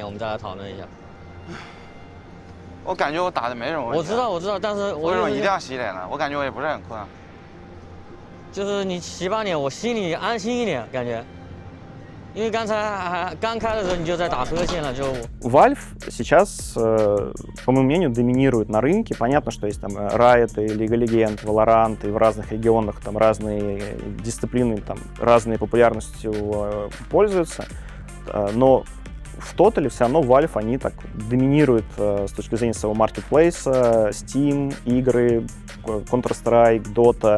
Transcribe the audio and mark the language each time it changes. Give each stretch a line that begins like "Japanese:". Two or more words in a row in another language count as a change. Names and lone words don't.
Chinese: 我们再来讨论一下。我感觉我打的没什么问题。我知道，但是为什么一定要洗脸呢？我感觉我也不是很困啊。就是你洗把脸，我心里安心一点，感觉。因为刚才刚开的时候你就在打呵欠了，就。
Russian: Valve сейчас, по моему мнению, доминирует на рынке. Понятно, что есть там Riot, League of Legends, Valorant, и в разных регионах там разные дисциплины, там разной популярностью пользуются. Но в тотале все равно Valve, они так доминируют с точки зрения своего маркетплейса, Steam, игры, Counter-Strike, Dota.